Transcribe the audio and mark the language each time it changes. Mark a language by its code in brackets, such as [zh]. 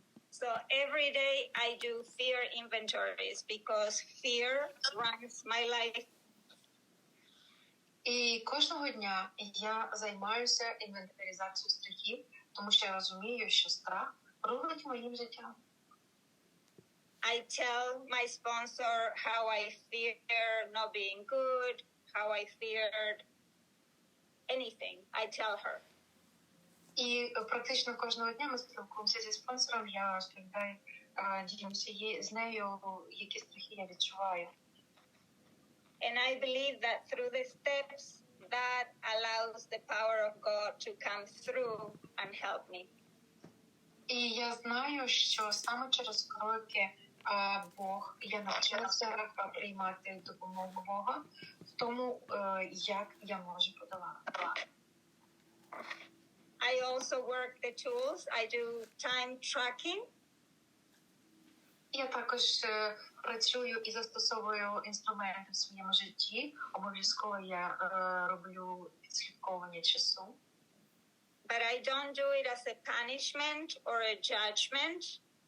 [en] So every day I do fear inventories because fear runs my life. [uk] І кожного дня я займаюся інвентаризацією страхів, тому що я розумію, що страх рулить моїм життям. [en] I tell my sponsor how I fear not being good, how I feared anything. I tell her. [uk] І практично кожного дня ми спілкуємося зі спонсором, я розповідаю, ділюся з нею, які страхи я відчуваю. [en] And I believe that through the steps, that allows the power of God to come through and help me. [uk] І я знаю, що саме через кроки Бог, я навчилася приймати допомогу Бога в тому, як я можу подолати. [en] I also work the tools. I do time tracking. [uk] Я також працюю і застосовую інструменти в своєму житті. Обов'язково я роблю відслідковування часу. [en] But I don't do it as a punishment or a judgment.